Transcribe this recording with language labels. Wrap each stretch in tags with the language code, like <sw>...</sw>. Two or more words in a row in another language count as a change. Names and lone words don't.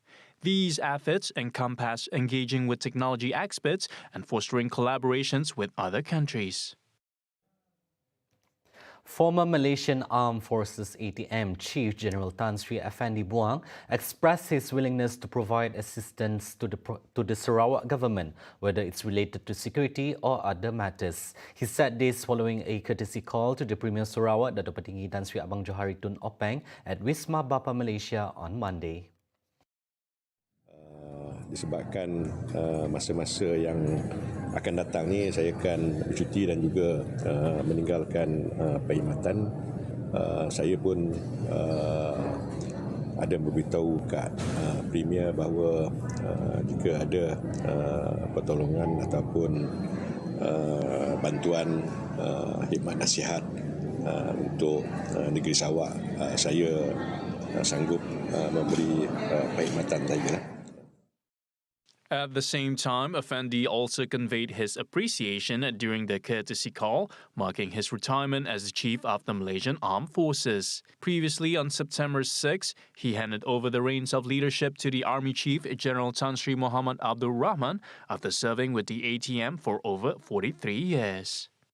<en>These efforts encompass engaging with technology experts and fostering collaborations with other countries. Former Malaysian Armed Forces ATM Chief General Tan Sri Effendi Buang expressed his willingness to provide assistance to the Sarawak government, whether it's related to security or other matters. He said this following a courtesy call to the Premier Sarawak, Dato' Petinggi Tan Sri Abang Johari Tun Openg at Wisma Bapa Malaysia on Monday.</en> <ms>Disebabkan masa-masa yang akan datang ni saya akan bercuti dan juga meninggalkan perkhidmatan. Saya pun ada memberitahu kat Premier bahawa jika ada pertolongan ataupun bantuan khidmat nasihat untuk negeri Sarawak, saya sanggup memberi perkhidmatan saya.</ms> <en>At the same time, Effendi also conveyed his appreciation during the courtesy call, marking his retirement as the Chief of the Malaysian Armed Forces. Previously, on September 6, he handed over the reins of leadership to the Army Chief General Tan Sri Muhammad Abdul Rahman after serving with the ATM for over 43 years.</en>